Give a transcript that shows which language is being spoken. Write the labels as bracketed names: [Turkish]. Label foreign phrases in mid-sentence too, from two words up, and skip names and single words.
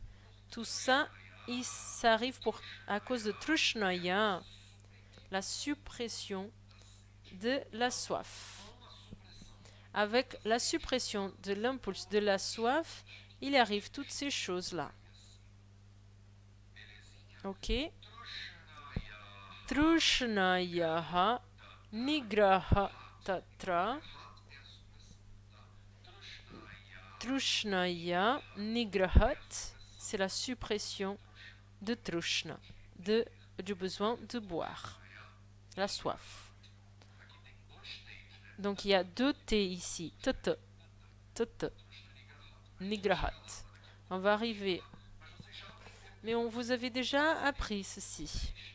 [French] Tout ça, ça arrive à cause de Trushnaya, la suppression de la soif. Avec la suppression de l'impulse de la soif, il arrive toutes ces choses-là. Ok? [Sanskrit] तृष्णया निग्रह तत्र. तृष्णया निग्रहात्, [French] c'est la suppression de trushna, du besoin de boire, la soif. Donc il y a 2 T ici, [Sanskrit] तत निग्रहात्. [French] On va arriver, mais vous avez déjà appris ceci.